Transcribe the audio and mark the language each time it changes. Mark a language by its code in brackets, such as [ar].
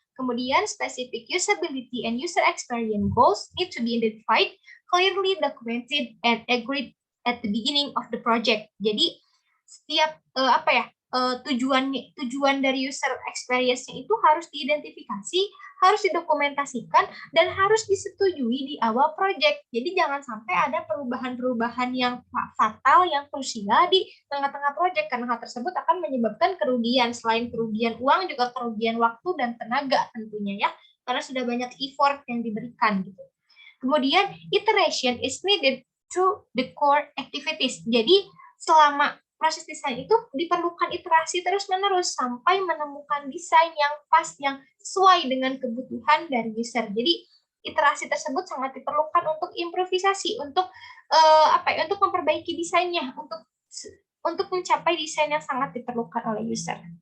[id] Kemudian, [en] specific usability and user experience goals need to be identified, clearly documented, and agreed at the beginning of the project. [id] Jadi, setiap tujuan dari user experience-nya itu harus diidentifikasi, harus didokumentasikan, dan harus disetujui di awal project. Jadi jangan sampai ada perubahan-perubahan yang fatal, yang krusial di tengah-tengah project, karena hal tersebut akan menyebabkan kerugian. Selain kerugian uang, juga kerugian waktu dan tenaga tentunya ya, karena sudah banyak effort yang diberikan gitu. Kemudian [en] iteration is needed through the core activities. [id] Jadi selama proses desain itu diperlukan iterasi terus-menerus sampai menemukan desain yang pas, yang sesuai dengan kebutuhan dari user. Jadi iterasi tersebut sangat diperlukan untuk improvisasi, untuk untuk memperbaiki desainnya, untuk mencapai desain yang sangat diperlukan oleh user.